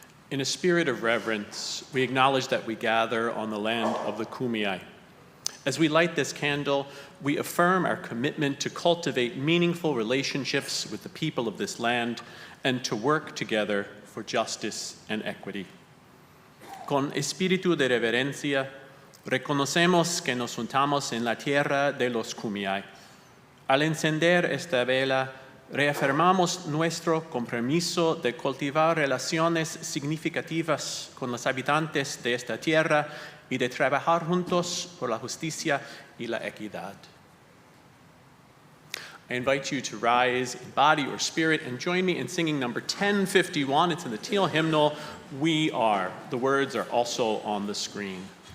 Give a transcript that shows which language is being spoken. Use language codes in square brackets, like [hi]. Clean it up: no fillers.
[en] In a spirit of reverence, we acknowledge that we gather on the land of the Kumeyaay. As we light this candle, we affirm our commitment to cultivate meaningful relationships with the people of this land and to work together for justice and equity. [es] Con espíritu de reverencia, reconocemos que nos juntamos en la tierra de los Kumeyaay. Al encender esta vela, reafirmamos nuestro compromiso de cultivar relaciones significativas con los habitantes de esta tierra y de trabajar juntos por la justicia y la equidad. [en] I invite you to rise in body or spirit and join me in singing number 1051. It's in the Teal hymnal, We Are. The words are also on the screen.